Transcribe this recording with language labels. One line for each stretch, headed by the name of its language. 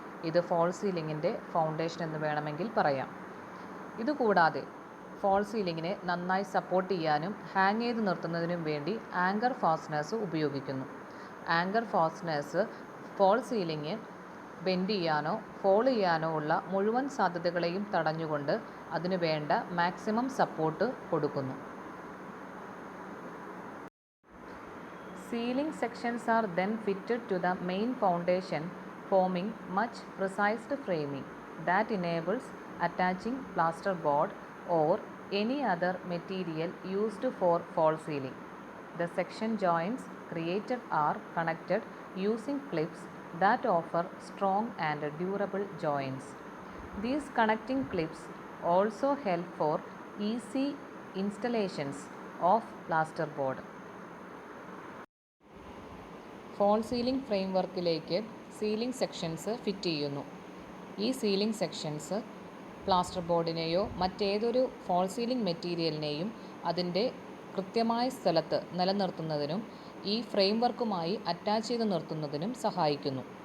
Malayalam: ഇത് fall സീലിംഗിൻ്റെ foundation എന്ന് വേണമെങ്കിൽ പറയാം. ഇതുകൂടാതെ ഫോൾ സീലിംഗിനെ നന്നായി സപ്പോർട്ട് ചെയ്യാനും ഹാങ് ചെയ്ത് നിർത്തുന്നതിനും വേണ്ടി ആങ്കർ ഫാസ്റ്റനേഴ്സ് ഉപയോഗിക്കുന്നു. Anchor fasteners fall ceiling bend ചെയ്യാനോ ഫോൾ ചെയ്യാനോ ഉള്ള മുഴുവൻ സാധ്യതകളെയും തടഞ്ഞുകൊണ്ട് അതിനു വേണ്ട മാക്സിമം സപ്പോർട്ട് കൊടുക്കുന്നു.
English: Ceiling sections are then fitted to the main foundation, forming much precised framing that enables attaching plasterboard or any other material used for fall ceiling. The section joints created are connected using clips that offer strong and durable joints. These connecting clips also help for easy installations of plasterboard.
Malayalam: Fall ceiling ഫ്രെയിംവർക്കിലേക്ക് ceiling sections fit ചെയ്യുന്നു. ഈ ceiling sections plaster ബോർഡിനെയോ മറ്റേതൊരു fall ceiling മെറ്റീരിയലിനെയും അതിൻ്റെ കൃത്യമായ സ്ഥലത്ത് നിലനിർത്തുന്നതിനും ഈ ഫ്രെയിംവർക്കുമായി attach ചെയ്ത് നിർത്തുന്നതിനും സഹായിക്കുന്നു.